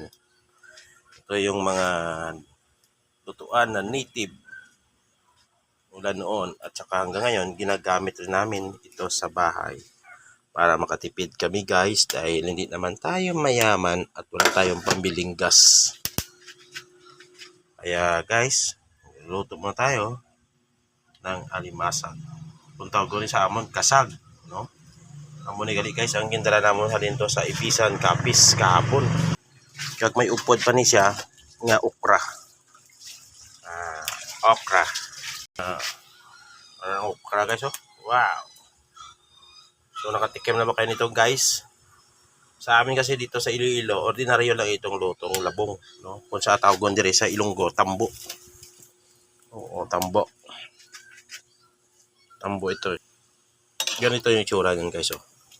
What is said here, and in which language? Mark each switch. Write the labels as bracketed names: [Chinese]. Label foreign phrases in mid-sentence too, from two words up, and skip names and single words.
[Filipino] Ito yung mga lutuan na native mula noon at saka hanggang ngayon ginagamit rin namin ito sa bahay para makatipid kami guys dahil hindi naman tayo mayaman at wala tayong pambiling gas. Kaya guys, luto muna tayo ng alimasag. Kung tawag ko rin sa amon, kasag, no? [Hiligaynon] Amo ni gali guys, ang gindala namon halin to sa Ibisan Kapis kahapon. Kag may upod pa ni siya nga okra. Okra. Okra guys, oh. Wow. [Filipino] So nakatikim na ba kayo nito guys? Sa amin kasi dito sa Iloilo, ordinaryo lang itong lutong labong, no? [Hiligaynon] Kung sa tawgon dire sa Ilonggo, tambo. [Filipino] Oo, tambo. Tambo ito. Ganito yung itsura niyan guys, oh.